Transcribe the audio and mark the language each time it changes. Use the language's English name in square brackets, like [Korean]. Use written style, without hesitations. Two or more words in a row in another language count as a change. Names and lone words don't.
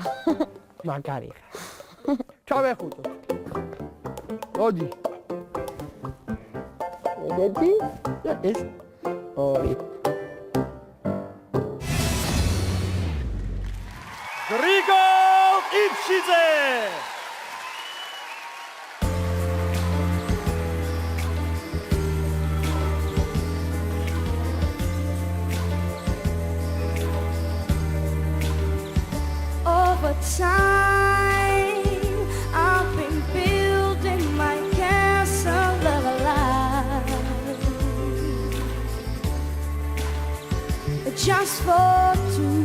[Georgian] მაგარი ხარ ჩავეხუტო მოდი ეგეთი და ეს ორი გრიგოლ ყიფშიძე [English] Over time, I've been building my castle of life, just for two.